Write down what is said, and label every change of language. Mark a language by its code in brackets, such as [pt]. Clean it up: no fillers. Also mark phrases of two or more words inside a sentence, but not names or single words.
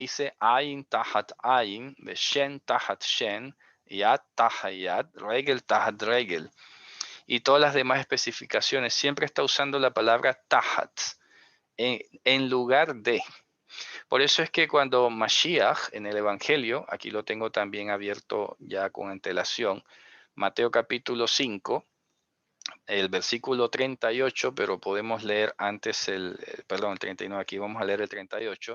[he] dice עין תחת עין, שן תחת שן, יד תחת יד, רגל תחת רגל. [es] Y todas las demás especificaciones siempre está usando la palabra tahat en lugar de. Por eso es que cuando Mashiach en el Evangelio, aquí lo tengo también abierto ya con antelación, Mateo capítulo 5, el versículo 38, pero podemos leer antes perdón, el 39, aquí vamos a leer el 38.